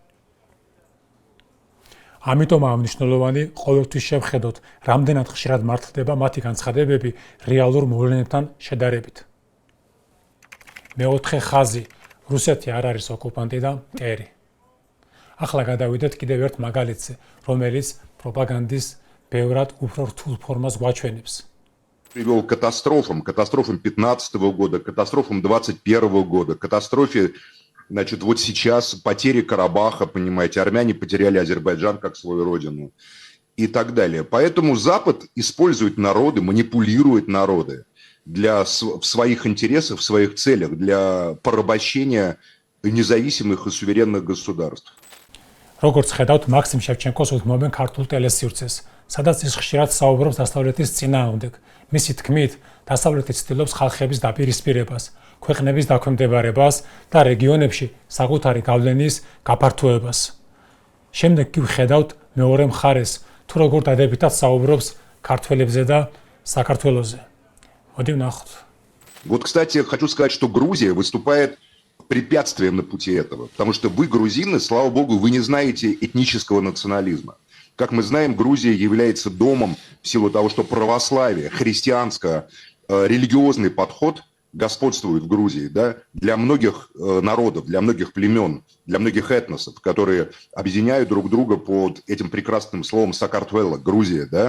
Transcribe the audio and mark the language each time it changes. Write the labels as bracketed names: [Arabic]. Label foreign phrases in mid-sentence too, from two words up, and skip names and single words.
[Georgian] ამიტომაა მნიშვნელოვანი ყოველთვის შევხედოთ, რამდენად ხშირად მართლდება მათი განცხადებები რეალურ მოვლენებთან შედარებით. მეოთხე ხაზი, რუსეთი არ არის ოკუპანტი და მტერი. ახლა გადავიდეთ კიდევ ერთ მაგალითზე, რომელიც პროპაგანდის ბევრად უფრო რთულ ფორმას გვაჩვენებს. [Russian] Привел к катастрофам 15 года, катастрофам 21 года, катастрофе, значит, вот сейчас потери Карабаха, понимаете, армяне потеряли Азербайджан как свою родину и так далее. Поэтому Запад использует народы, манипулирует народы в своих интересах, в своих целях, для порабощения независимых и суверенных государств. [Georgian] როგორც ხედავთ, მაქსიმ შევჩენკოს უთმობენ ქართულ ტელესივრცეს, სადაც ის ხშირად საუბრობს დასავლეთის წინააღმდეგ. მისი თქმით, დასავლეთი ცდილობს ხალხების დაპირისპირებას, ქვეყნების დაქვემდებარებას და რეგიონებში საკუთარი გავლენის გაფართოებას. შემდეგ კი ვხედავთ მეორე მხარეს, თუ როგორ დადებითად საუბრობს ქართველებზე და საქართველოზე. მოდი ვნახოთ. [Russian] Вот, кстати, хочу сказать, что Грузия выступает препятствием на пути этого, потому что вы, грузины, слава богу, вы не знаете этнического национализма. Как мы знаем, Грузия является домом в силу того, что православие, христианско-религиозный подход господствует в Грузии, да, для многих народов, для многих племен, для многих этносов, которые объединяют друг друга под этим прекрасным словом Сакартвело, Грузия, да.